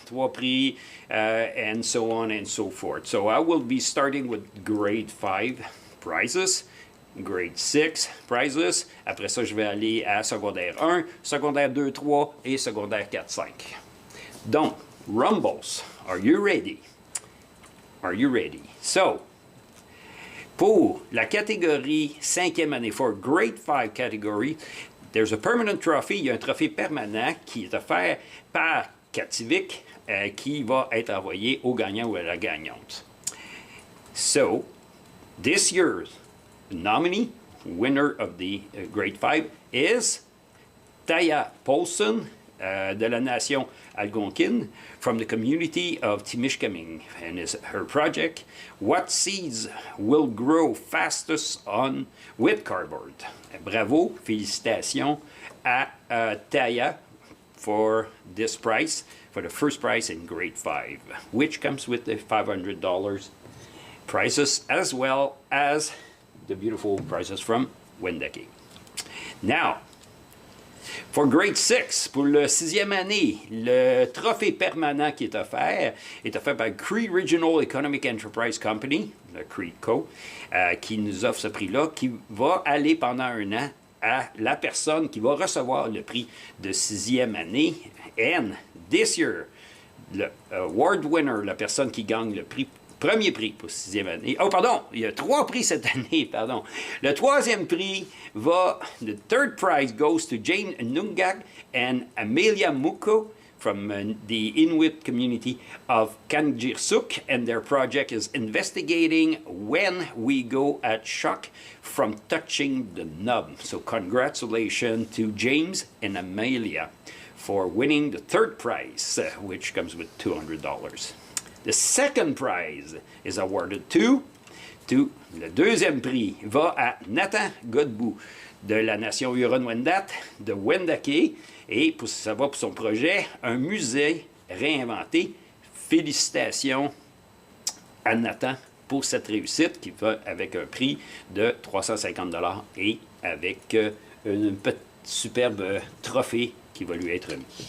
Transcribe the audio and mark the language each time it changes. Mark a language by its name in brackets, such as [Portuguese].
[English] 3 prix, and so on and so forth. So I will be starting with grade 5 prizes. Grade 6 prizes. [French] Après ça, je vais aller à secondaire 1, secondaire 2, 3 et secondaire 4, 5. Donc, [English] Rumbles, are you ready? Are you ready? So, [French] pour la catégorie 5e année, [English] for grade 5 category, there's a permanent trophy. [French] Il y a un trophée permanent qui est offert par Cativic qui va être envoyé au gagnant ou à la gagnante. [English] So, this year's nominee, winner of the grade 5, is Taya Paulson [French] de la nation Algonquin [English] from the community of Timishkaming, and her project, What Seeds Will Grow Fastest with Cardboard. [French] Bravo, félicitations à Taya [English] for this prize, for the first prize in grade 5, which comes with the $500 prizes as well as the beautiful prizes from Wendake. Now, for grade 6, [French] pour le 6e année, le trophée permanent qui est offert par Cree Regional Economic Enterprise Company, le Cree Co, qui nous offre ce prix-là, qui va aller pendant un an à la personne qui va recevoir le prix de 6e année. [English] And this year, [French] le [English] award winner, [French] la personne qui gagne le prix Premier prix pour 6e année. Oh, pardon, il y a 3 prix cette année, pardon. Le 3e prix va, [English] the third prize goes to Jane Nungak and Amelia Muko from the Inuit community of Kangirsuk, and their project is investigating when we go at shock from touching the knob. So congratulations to James and Amelia for winning the third prize, which comes with $200. The second prize is awarded to [French] le deuxième prix va à Nathan Godbout de la nation huronne-wendat de Wendake, et ça va pour son projet un musée réinventé. Félicitations à Nathan pour cette réussite qui va avec un prix de 350 $ et avec un petit superbe trophée qui va lui être remis.